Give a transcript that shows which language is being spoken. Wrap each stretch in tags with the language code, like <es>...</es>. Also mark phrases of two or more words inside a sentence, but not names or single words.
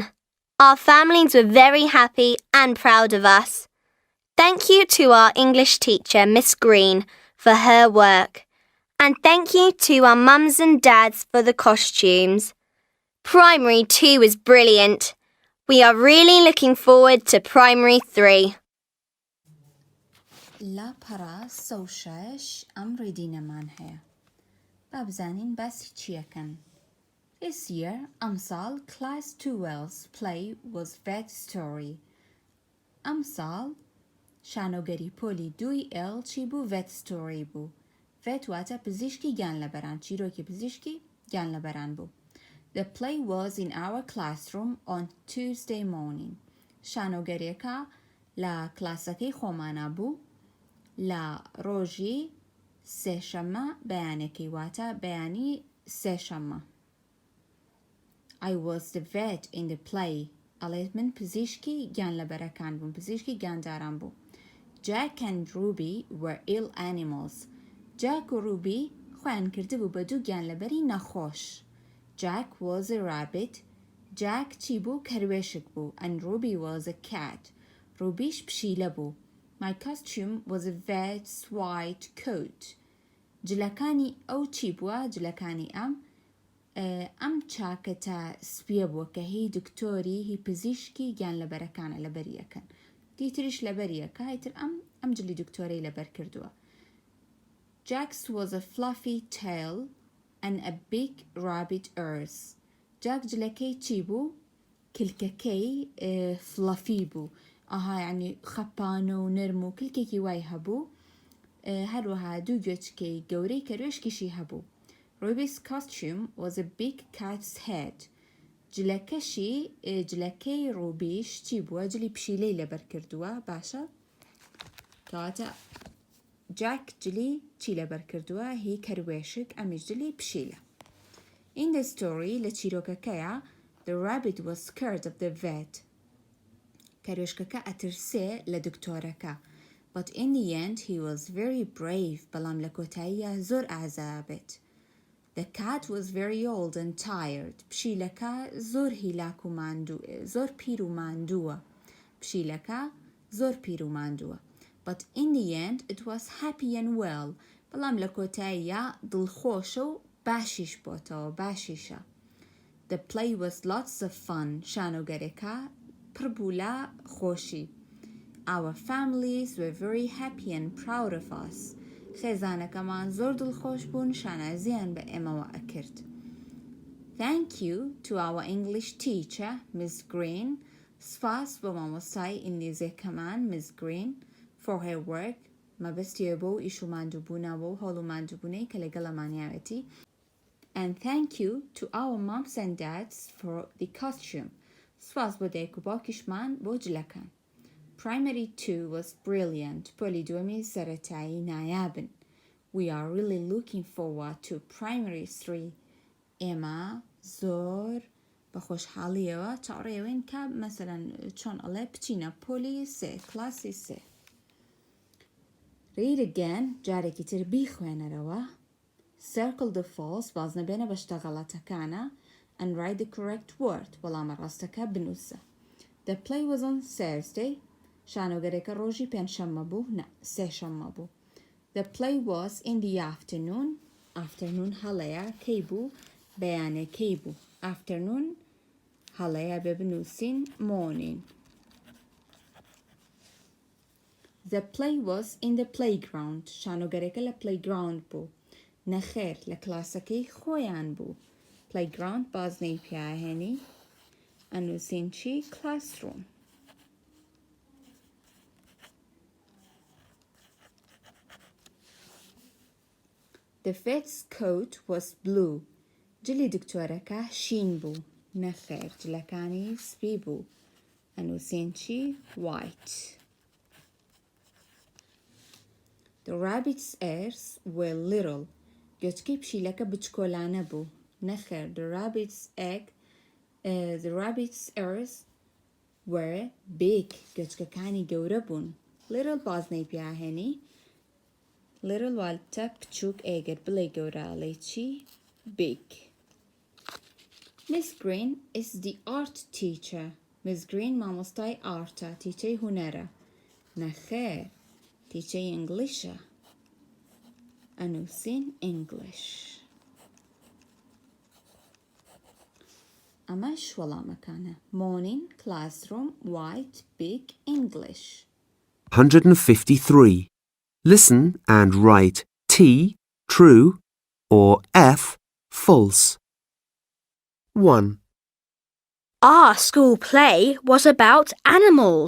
<en>Our families were very happy and proud of us. Thank you to our English teacher, Miss Green, for her work. And thank you to our mums and dads for the costumes. Primary 2 was brilliant. We are really looking forward to Primary 3. لا برا سوشاش أمر دينا مانهيا بابزانين بس چيكن. This year, أمثال Class 2L's play was Vet Story.</en> <ckb>أمثال شانۆگەری پۆلی 2L چی بوو Vet Story بوو. Vet واتە پزیشکی گیان لەبەران چیرۆکی پزیشکی گیان لەبەران بوو.</ckb> <en>The play was in our classroom on Tuesday morning.</en> <ckb>شانۆگەریەکە لە کلاسەکەی خۆمانە بوو لە ڕۆژی سێشەممە بەیانێکی واتە بەیانی سێشەممە.</ckb> <en>I was the vet in the play.</en> <ckb>ئەڵێت من پزیشکی گیان لەبەرەکان بووم پزیشکی گیانداران بوو.</ckb> <en>Jack and Ruby were ill animals.</en> <ckb>Jack و Ruby خۆیان کردبوو بە دوو گیان لەبەری نەخۆش.</ckb> <en>Jack was a rabbit.</en> <ckb>Jack چی بوو کەروێشک بوو</ckb> <en>and Ruby was a cat.</en> <ckb>Rubyش پشیلە بوو.</ckb> <en>My costume was a vet's white coat.</en> <ckb>جلەکانی ئەو چی بووە جلەکانی ئەم چاکەتە سپیە بووە کە هی دکتۆری هی پزیشکی گیان لەبەرەکانە لەبەریەکەن. دیتریش لەبەریەکە هیتر ئەم جلی دکتۆرەی لەبەر کردووە.</ckb> <en>Jack's was a fluffy tail and a big rabbit ears.</en> <ckb>Jack جلەکەی چی بوو؟ کلکەکەی فلافی بوو. ئاها یعنی خەپانە و نەرم و کلکێکی وای هەبوو. هەروەها دوو گوێچکەی گەورەی کەروێشکیشی هەبوو.</ckb> <en>Ruby's costume was a big cat's head.</en> <ckb>جلەکەی ڕوبیش چی بووە؟ جلی پشیلەی لەبەر کردووە باشە؟ کەواتە جاک جلی چی لەبەر کردووە؟ هی کەروێشک ئەمیش جلی پشیلە.</ckb> <en>In the story</en> <ckb>لە چیرۆکەکەیە</ckb> <en>the rabbit was scared of the vet.</en> <ckb>کەروێشکەکە ئەترسێ لە دکتۆرەکە.</ckb> <en>But in the end he was very brave</en> <ckb>بەڵام لە کۆتاییە زۆر ئازابێت.</ckb> <en>The cat was very old and tired.</en> <ckb>پشیلەکە زۆر هیلاک و ماندوو زۆر پیر و ماندووە. پشیلەکە زۆر پیر و ماندووە.</ckb> <en>But in the end it was happy and well.</en> <ckb>بەڵام لە کۆتاییە دڵخۆشە و باشیش بۆتەوە باشیشە.</ckb> <en>The play was lots of fun.</en> <ckb>شانۆگەرێکە پڕ بوو لە خۆشی.</ckb> <en>Our families were very happy and proud of us.</en> <ckb>خێزانەکەمان زۆر دڵخۆش بوون شانازیان بە ئێمەوە ئەکرد.</ckb> <en>Thank you to our English teacher, Miss Green.</en> <ckb>سپاس بۆ مامۆستای ئینگلیزیەکەمان Miss Green</ckb> <en>for her work.</en> <ckb>مەبەستیە بۆ ئیش و ماندووبوونەوە و هەوڵ و ماندووبوونەی کە لەگەڵەمانیاوێتی.</ckb> <en>And thank you to our moms and dads for the costume.</en> <ckb>سپاس بۆ دایک و باوکیشمان بۆ جلەکان.</ckb> <en>Primary 2 was brilliant.</en> <ckb>پۆلی دووەمی سەرەتایی نایابن.</ckb> <en>We are really looking forward to Primary 3.</en> <ckb>ئێمە زۆر بە خۆشحاڵیەوە چاڕێوین کە مەسەلەن چۆن ئەڵێ بچینە پۆلی 3 کلاسی 3.</ckb> <en>Read again</en> <ckb>جارێکی تر بیخوێنەرەوە.</ckb> <en>Circle the false</en> <ckb>بازنە بێنە بە شتە غەڵەتەکانە</ckb> <en>and write the correct word</en> <ckb>وەڵامە ڕاستەکە بنووسە.</ckb> <en>The play was on Thursday.</en> <ckb>شانۆگەرێکە ڕۆژی پێنجشەممە بوو نە سێشەممە بوو.</ckb> <en>The play was in the afternoon.</en> <ckb>Afternoon هەڵەیە کەی بوو بەیانێ کەی بوو. Afternoon هەڵەیە بێ بنووسین morning.</ckb> <en>The play was in the playground.</en> <ckb>شانۆگەرێکە لە playground بوو. نەخێر لە کلاسەکەی خۆیان بوو. Playground بازنەی پیاهێنی ئەنووسین چی classroom.</ckb> <en>The vet's coat was blue.</en> <ckb>جلی دکتۆرەکە شین بوو. نەخێر جلەکانی سپی بوو. ئەنووسین چی white.</ckb> <en>The rabbit's ears were little.</en> <ckb>گوچکەی پشیلەکە بچکۆلانە بوو.</ckb> <en>نەخێر the rabbit's ears were big.</en> <ckb>گوچکەکانی گەورە بوون. Little بازنەی پیاهێنی little والتە بچووک ئێگەر بڵێ گەورە ئەڵێ چی big.</ckb> <en>Miss Green is the art teacher.</en> <ckb>Miss Green مامۆستای ئارتە تیچەی هونەرە. نەخێر تیچەی ئینگلیشە. ئەنووسین English. ئەمەش وەڵامەکانە.</ckb> <en>Morning, classroom, white, big, English. 153. Listen and write T, true, or F, false. 1, Our school play was about animals.</en>